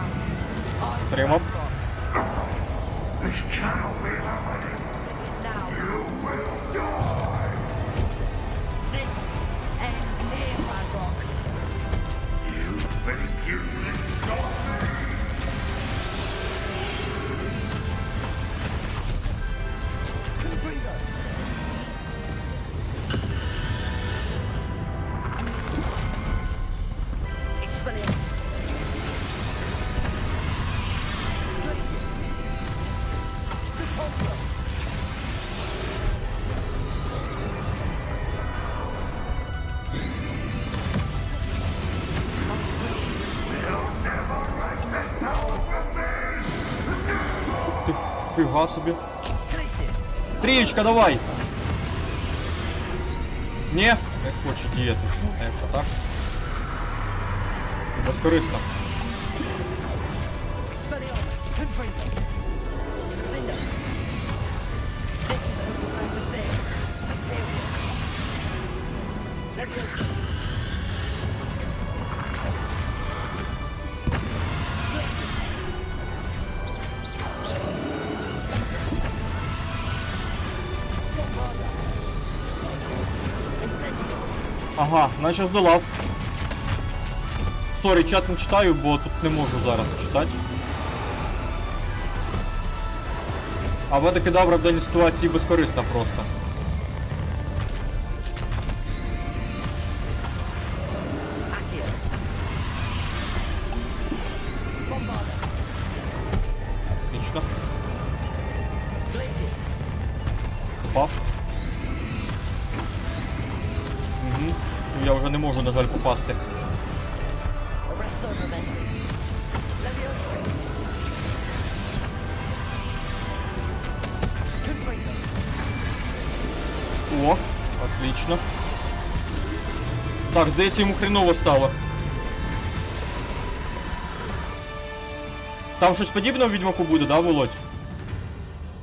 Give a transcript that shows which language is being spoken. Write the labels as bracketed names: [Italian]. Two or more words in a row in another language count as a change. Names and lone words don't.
[Ukrainian] Прямо. [English] This cannot be happening. Now. You will die. This ends here, Ranrock. You think you can stop me? Confringo. Expelliarmus. Glacius. Depulsor. [Ukrainian] Ти фіга собі. [English] Glacius. [Ukrainian] Трієчка, давай! Ні, не хоче діяти. А якщо так? Безкорисно. [English] Expelliarmus. Confringo. Window. This is the progressive thing. Imperial. Leviosa. Glacius. Bombarda. Incendio. [Ukrainian] Ага, наче здолав. Сорі, чат не читаю, бо тут не можу зараз читати. А Авада Кедавра в даній ситуації безкорисна просто. [English] Accio. Bombarda. [Russian] Отлично. [English] Glacius. [Ukrainian] Попав. Угу. Я вже не можу, на жаль, попасти. [English] Arresto Momentum. Leviosa. Confringo. [Russian] О, отлично. [Ukrainian] Так, здається, йому хреново стало. Там щось подібне у Відьмаку буде, да, Володь?